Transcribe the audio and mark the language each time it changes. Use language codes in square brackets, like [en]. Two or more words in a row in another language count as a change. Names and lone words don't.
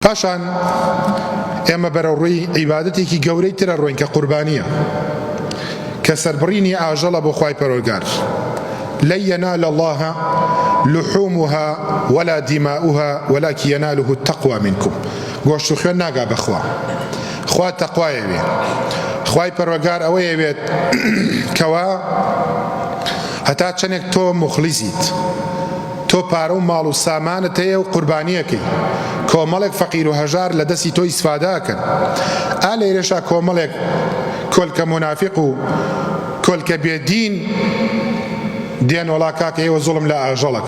[ckb] پاشان ئێمە بەرەو ڕووی عیبادەتێکی گەورەی ترە ڕۆین کە قوربانیە، کە سەربڕینی ئاژەڵە بۆ خوای پەروەردگار. [ar] لن ينال الله لحومها ولا دماؤها ولكن يناله التقوى منكم. [ckb] گۆشت و خوێن ناگا بەخوا، خوا تەقوایەوێ، خوای پەروەردگار ئەوەیەوێت کەوا هەتا چەندێک تۆ مخلیسیت، تۆ پارە و ماڵ و سامانت هەیە و قوربانیەکەی، کۆمەڵێک فەقیر و هەژار لە دەستی تۆ ئیسفاداکەن، ئا لەیرەشا کۆمەڵێک کۆلکە مونافق و کۆلکە بێدین دێن وڵا کاکە ئێوە زوڵم لە ئاژەڵەکەن.